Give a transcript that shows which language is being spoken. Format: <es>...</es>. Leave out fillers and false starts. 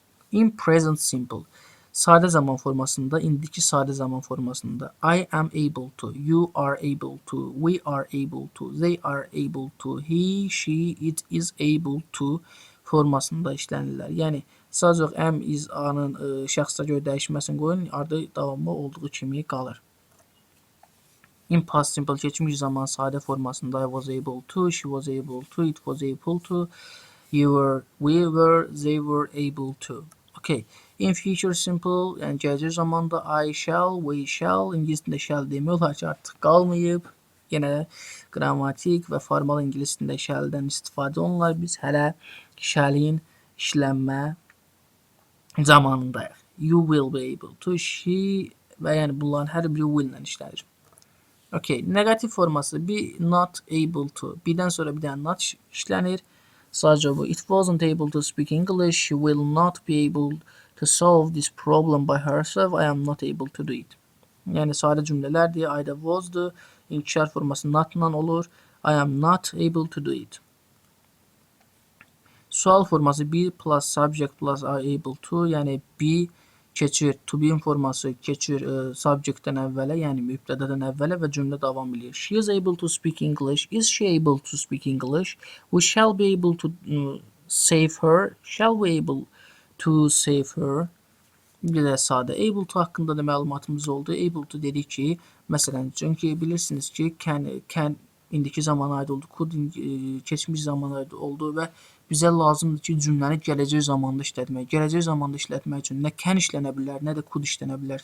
<en>In present simple.</en> <az>Sadə zaman formasında, indiki sadə zaman formasında</az> <en>I am able to, you are able to, we are able to, they are able to, he, she, it is able to</en> <az>formasında işlənirlər. Yəni sadəcə am, is, are-nın şəxsə görə dəyişməsini qoyun, ardı davamlı olduğu kimi qalır.</az> <en>In past simple</en> <az>keçmiş zaman sadə formasında</az> <en>I was able to, she was able to, it was able to, you were, we were, they were able to. Okay. In future simple,</en> <az>yəni gələcək zamanda</az> <en>I shall, we shall,</en> <az>ingilis dilində shall demək olar ki, artıq qalmayıb. Yenə qrammatik və formal ingilis dilində shall-dən istifadə olunur. Biz hələ shall-in işlənmə zamanındayıq.</az> <en>You will be able to,</en> <az>she və yəni bunların hər biri will-lə işlənir. Okay, negativ forması be not able to. Birdən sonra bir dənə not işlənir. Sadəcə bu.</az> <en>It wasn't able to speak English. She will not be able to solve this problem by herself. I am not able to do it.</en> <az>Yəni sadə cümlələrdir. I-da was-dur. İnkişar forması not-la olur.</az> <en>I am not able to do it.</en> <az>Sual forması</az> <en>be plus subject plus are able to.</en> <az>Yəni be keçir, to be forması keçir subject-dən əvvələ, yəni mübtədadan əvvələ və cümlə davam edir.</az> <en>She is able to speak English. Is she able to speak English? We shall be able to save her. Shall we able to save her?</en> <az>Bir də sadə able to haqqında da məlumatımız oldu. Able to dedik ki, məsələn, çünki bilirsiniz ki, can indiki zamana aid oldu, could keçmiş zamana aid oldu və bizə lazımdır ki, cümləni gələcək zamanda işlətmək. Gələcək zamanda işlətmək üçün nə can işlənə bilər, nə də could işlənə bilər.</az>